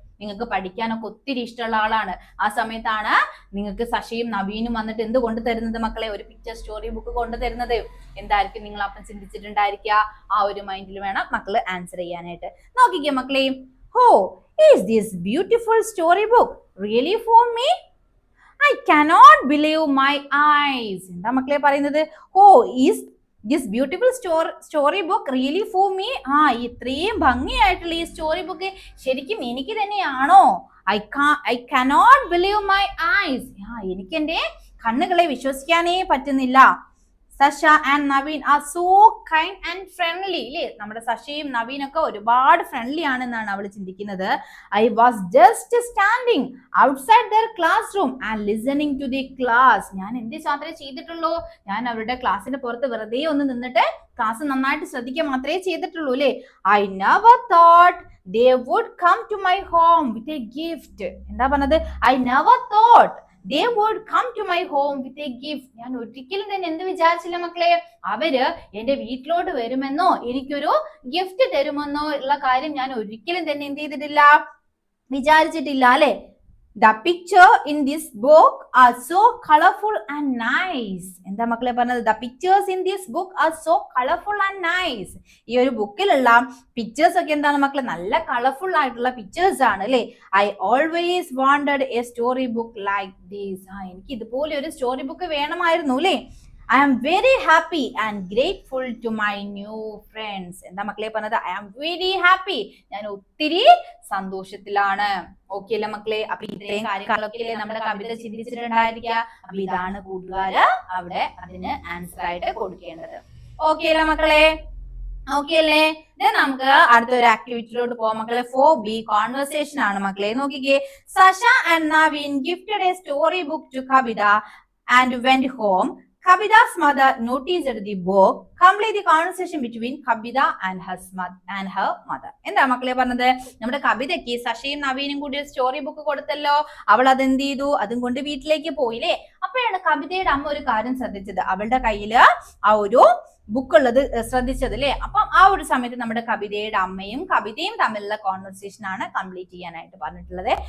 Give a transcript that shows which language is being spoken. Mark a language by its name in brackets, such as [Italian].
[Malayalam] നിങ്ങൾക്ക് പഠിക്കാനൊക്കെ ഒത്തിരി ഇഷ്ടമുള്ള ആളാണ്. ആ സമയത്താണ് നിങ്ങൾക്ക് സഷയും നവീനും വന്നിട്ട് എന്ത് കൊണ്ടുതരുന്നത് മക്കളെ? ഒരു പിക്ചർ സ്റ്റോറി ബുക്ക് കൊണ്ടുതരുന്നത്. എന്തായിരിക്കും നിങ്ങൾ അപ്പം ചിന്തിച്ചിട്ടുണ്ടായിരിക്കുക? ആ ഒരു മൈൻഡിൽ വേണം മക്കള് ആൻസർ ചെയ്യാനായിട്ട്. നോക്കിക്കേ മക്കളെ, [English] How is this beautiful story book really for me? I cannot believe my eyes. [Malayalam] എന്താ മക്കളെ പറയുന്നത്? [English] Oh is this beautiful story book really for me? [Malayalam] ഇത്രയും ഭംഗിയായിട്ടുള്ള ഈ സ്റ്റോറി ബുക്ക് ശരിക്കും എനിക്ക് തന്നെയാണോ? [English] I cannot believe my eyes. [Malayalam] എനിക്ക് എന്റെ കണ്ണുകളെ വിശ്വസിക്കാനേ പറ്റുന്നില്ല. [English] Sasha and Naveen are so kind and friendly [Malayalam] അല്ലേ. നമ്മുടെ സഷയും നവീനൊക്കെ ഒരുപാട് ഫ്രണ്ട്ലി ആണെന്നാണ് അവൾ ചിന്തിക്കുന്നത്. [English] I was just standing outside the classroom and listening to the class. [Malayalam] ഞാൻ എന്ത് മാത്രമേ ചെയ്തിട്ടുള്ളൂ? ഞാൻ അവരുടെ ക്ലാസ്സിന് പുറത്ത് വെറുതെ ഒന്ന് നിന്നിട്ട് ക്ലാസ് നന്നായിട്ട് ശ്രദ്ധിക്കുക മാത്രമേ ചെയ്തിട്ടുള്ളൂ അല്ലേ. [English] I never thought they would come to my home with a gift. [Malayalam] എന്താ പറഞ്ഞത്? [English] I never thought they would come to my home with a gift. [Malayalam] ഞാൻ ഒരിക്കലും തന്നെ എന്ത് വിചാരിച്ചില്ല മക്കളെ, അവര് എന്റെ വീട്ടിലോട്ട് വരുമെന്നോ എനിക്കൊരു ഗിഫ്റ്റ് തരുമെന്നോ ഉള്ള കാര്യം ഞാൻ ഒരിക്കലും തന്നെ എന്ത് ചെയ്തിട്ടില്ല, വിചാരിച്ചിട്ടില്ല അല്ലെ. [English] The picture in this book are so colorful and nice. [Malayalam] എന്താ മക്കളെ പറഞ്ഞത്? [English] The pictures in this book are so colorful and nice. [Malayalam] ഈ ഒരു ബുക്കിലുള്ള പിക്ചേഴ്സ് ഒക്കെ എന്താണ് മക്കളെ? നല്ല കളർഫുൾ ആയിട്ടുള്ള പിക്ചേഴ്സ് ആണ് അല്ലെ. [English] I always wanted a story book like this. [Malayalam] എനിക്ക് ഇതുപോലെ ഒരു സ്റ്റോറി ബുക്ക് വേണമായിരുന്നു അല്ലെ. [English] I am very happy and grateful to my new friends. [Malayalam] എന്താ മക്കളെ പറഞ്ഞത്? [English] I am very happy, [Malayalam] ഞാൻ ഒത്തിരി സന്തോഷത്തിലാണ്. ഓക്കെ അല്ലേ മക്കളെ? അപ്പൊ ഇത്രയും കാര്യങ്ങളൊക്കെ നമ്മുടെ കവിത ചിന്തിച്ചിട്ടുണ്ടായിരിക്കുക. അപ്പൊ ഇതാണ് കൂട്ടുകാര് അവിടെ അതിന് ആൻസർ ആയിട്ട് കൊടുക്കേണ്ടത്. ഓക്കെ അല്ലേ മക്കളെ? ഓക്കെ അല്ലേ? നമുക്ക് അടുത്തൊരു ആക്ടിവിറ്റിയിലോട്ട് പോവാം മക്കളെ. 4B കോൺവെർസേഷൻ ആണ് മക്കളെ. നോക്കിക്കേ. [English] Sasha and Naveen gifted a story book to Kavita and went home. Kavita's mother noticed the book. Complete the conversation between Kavita and her mother. [Malayalam] എന്താ മക്കളെ പറഞ്ഞത്? നമ്മുടെ കവിതയ്ക്ക് സഷയും നവീനും കൂടി ഒരു സ്റ്റോറി ബുക്ക് കൊടുത്തല്ലോ. അവൾ അതെന്ത് ചെയ്തു? അതും കൊണ്ട് വീട്ടിലേക്ക് പോയില്ലേ? അപ്പോഴാണ് കവിതയുടെ അമ്മ ഒരു കാര്യം ശ്രദ്ധിച്ചത്. അവളുടെ കയ്യില് ആ ഒരു ബുക്ക് ഉള്ളത് ശ്രദ്ധിച്ചത് അല്ലേ? അപ്പം ആ ഒരു സമയത്ത് നമ്മുടെ കവിതയുടെ അമ്മയും കവിതയും തമ്മിലുള്ള കോൺവെർസേഷൻ ആണ് കംപ്ലീറ്റ് ചെയ്യാനായിട്ട് പറഞ്ഞിട്ടുള്ളത്.